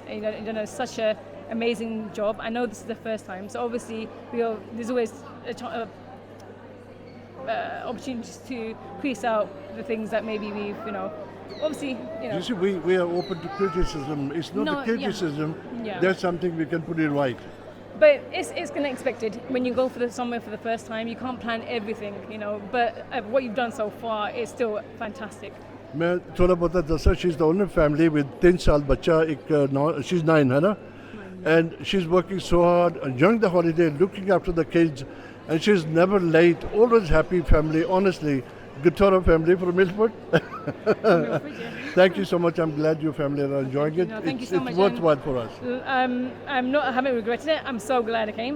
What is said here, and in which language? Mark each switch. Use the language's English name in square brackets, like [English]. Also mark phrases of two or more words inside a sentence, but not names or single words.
[English] You've done such an amazing job. I know this is the first time, so obviously there's always opportunities to crease out the things that maybe we've, obviously, You see, we are open to criticism. It's not a criticism. Yeah. There's something we can put it right. But it's kind of expected when you go somewhere for the first time. You can't plan everything, But what you've done so far is still fantastic. [Hindi] मैं थोड़ा बहुत दसा, [English] she's the only family with 3 [Hindi] साल बच्चा, [English] she's 9 [Hindi] है ना, [English] and she's working so hard during the holiday, looking after the kids, and she's never late, always happy family, honestly. Gutora family from Milford. Thank you so much. I'm glad your family are enjoying it. Thank you so much. It's worthwhile for us. I haven't regretted it. I'm so glad I came.